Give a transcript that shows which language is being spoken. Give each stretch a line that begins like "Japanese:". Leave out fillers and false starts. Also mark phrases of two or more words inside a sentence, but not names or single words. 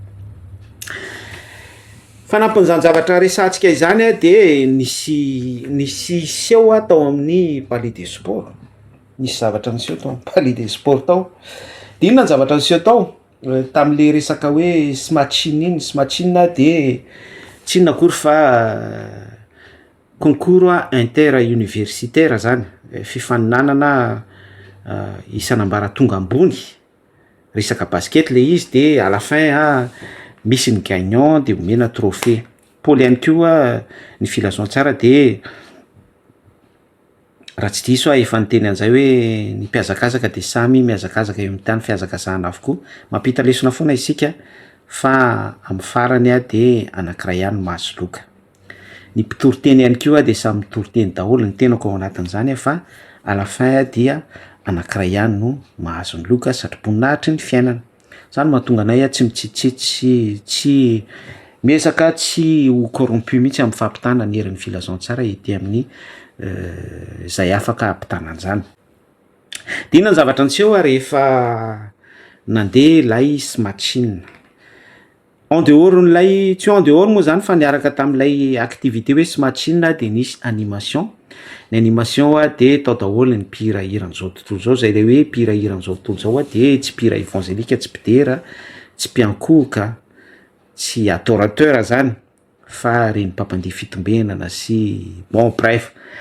Malagasy: fanampon'izany zavatra resantsika izany a de nisy seho tao amin'ny palais des sports nisy zavatra niseho tao amin'ny palais des sports tao de inona ny zavatra niseho tao tam'le resaka hoe smatchine iny smatchine de tsy inona akory fa
French: concours interuniversitaire
Malagasy: zany fifaninanana isanambara tonga ambony resaka basket le izy de
French: à la fin
Malagasy: misy ny gagnant de omena trophée pôly ihany koa ny filazoan-tsara de raha tsy diso efa niteny an'izay hoe ny mpiazakazaka de samy miazakazaka eo amin'ny tany fiazakazahana avokoa mampita lesona foana isika fa amin'ny farany de anankiray ihany mahazoloka ny mpitoroteny ihany koa de samy mitoroteny daholo ny tenako ao anatin'izany fa
French: à la fin
Malagasy: dia anankiray ihany no mahazo ny loka satroboninahitry ny fiainana zany mahatonga anay tsy mitsitsitsy tsy miezaka tsy ho corrompu mihitsy amin'ny fampitana ny herin'ny filazoan-tsara ety amin'ny zay afaka ampitana an'izany de inona ny zavatra niseho rehefa nandeha lay smatchine
French: en dehors
Malagasy: n'lay tsy
French: en dehors
Malagasy: moa zany fa niaraka tam'lay activité hoe smatchine de nisy animation ny animation de tao daholo ny mpihira hiran'izao tontolo zao zay le hoe mpihira hiran'izao tontolo zao de tsy mpihira évangélika tsy mpidera tsy mpiankoka tsy adorateur zany fa reny mpampandeha fitombenana sy
French: bon bref